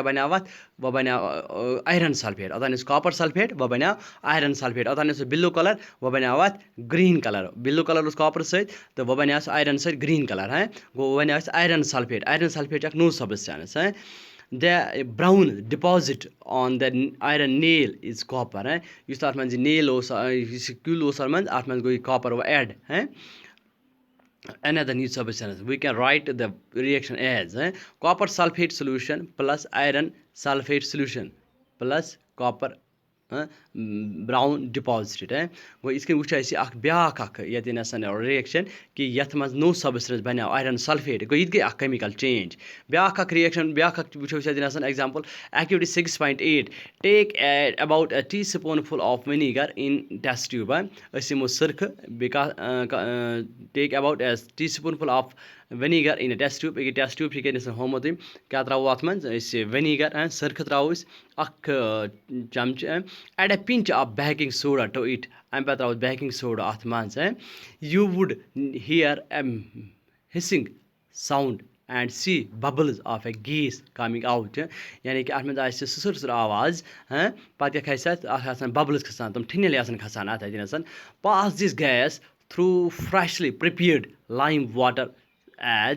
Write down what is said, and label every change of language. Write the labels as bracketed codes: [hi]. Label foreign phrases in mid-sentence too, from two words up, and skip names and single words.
[ks] بَنیو اَتھ وۄنۍ بَنیو [en] iron sulphate [ks] اوٚتانۍ اوس [en] copper sulphate [ks] وۄنۍ بَنیو [en] iron sulphate [ks] اوٚتانۍ اوس [en] blue colour [ks] وۄنۍ بَنیو اَتھ [en] green colour blue colour [ks] اوس کاپرٕ سۭتۍ تہٕ وۄنۍ بَنیو سُہ آیرَن سۭتۍ [en] green colour [ks] گوٚو وۄنۍ آسہِ [en] iron sulphate [ks] چھِ اَکھ نوٚو سَبسٹینٕس [en] the brown deposit on the iron nail is copper [ks] یُس اَتھ منٛز یہِ نیل اوس یُس یہِ کیُل اوس اَتھ منٛز گوٚو یہِ کاپَر وۄنۍ ایڈ [en] another new substance we can write the reaction as copper sulfate solution plus iron sulfate solution plus copper brown deposit [ks] گوٚو یِتھ کٔنۍ وٕچھو أسۍ یہِ اَکھ بیٛاکھ اَکھ ییٚتٮ۪ن رِیَکشَن کہِ یَتھ منٛز نوٚو سَبسٹنس بَنیو [en] iron sulphate [ks] گوٚو یہِ تہِ گٔے اَکھ [en] chemical change [ks] بیٛاکھ اَکھ رِیَکشَن بیٛاکھ اَکھ وٕچھو أسۍ ییٚتٮ۪ن [en] example activity 6.8 take about a teaspoon full of vinegar in test tube [ks] أسۍ یِمو سٕرخہٕ بیٚیہِ [en] take about as teaspoon full of vinegar in a test tube [ks] أکیاہ [en] test tube [ks] چھِ کٔرِتھ ہومُت أمۍ کیٛاہ ترٛاوو اَتھ منٛز أسۍ وِنیگر سٕرخہٕ ترٛاوو أسۍ اَکھ چَمچہٕ [en] add a pinch of baking soda to it [ks] اَمہِ پَتہٕ ترٛاوو [en] baking soda [ks] اَتھ منٛز [en] you would hear a hissing sound and see bubbles of a gas coming out [ks] یعنی کہِ اَتھ منٛز آسہِ سٕسٕر آواز پَتہٕ کیٛاہ کھَسہِ اَتھ آسان بَبلٕز کھَسان تِم ٹھِنِلۍ آسان کھَسان اَتھ اَتٮ۪نَس [en] pass this gas through freshly prepared lime water as